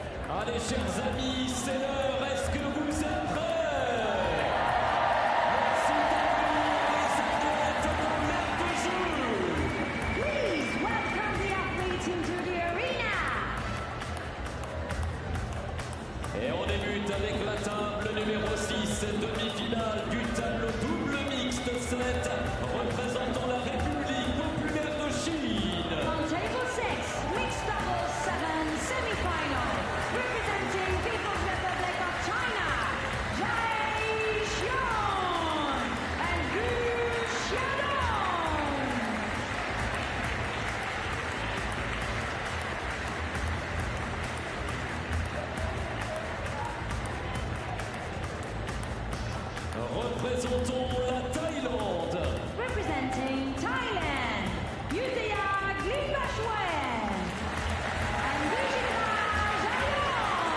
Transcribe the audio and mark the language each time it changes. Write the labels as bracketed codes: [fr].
[fr] Allez, chers amis, c'est l'heure. Est-ce que vous êtes prêts? Merci d'accueillir les athlètes dans l'air de jeu. [en] Please welcome the athletes into the arena. [fr] Et on débute avec la table numéro 6, demi-finale du tableau double mixte 7, représentant la République populaire de Chine. [en] On table 6, mixed doubles 7, semi-final, representing People's Republic of China, Jai Xiong and Gu Xiaodong. [fr] Représentons la Thaïlande. [en] Representing Thailand, Yuthaya Glipashwen and Vijita Jayon.